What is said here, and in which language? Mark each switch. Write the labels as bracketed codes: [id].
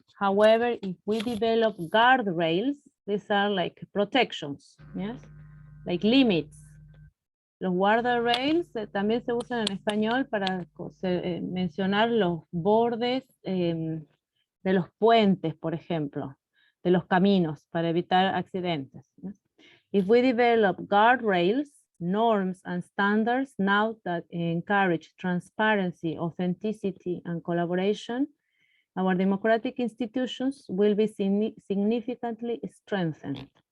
[en] However, if we develop guardrails, these are like protections, yes, like limits. [es] Los guardrails también se usan en español para mencionar los bordes de los puentes, por ejemplo, de los caminos, para evitar accidentes. [en] Yes? If we develop guardrails, norms, and standards now that encourage transparency, authenticity, and collaboration, our democratic institutions will be significantly strengthened.